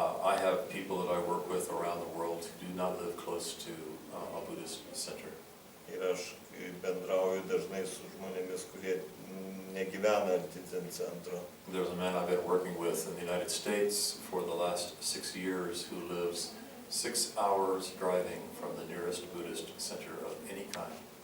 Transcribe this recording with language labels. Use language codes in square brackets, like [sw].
[en] I have people that I work with around the world who do not live close to a Buddhist center. [lt] Ir aš bendrauju dažnai su žmonėmis, kurie negyvena arti Zen centro. [en] There's a man I've been working with in the United States for the last 6 years who lives 6 hours driving from the nearest Buddhist center of any kind.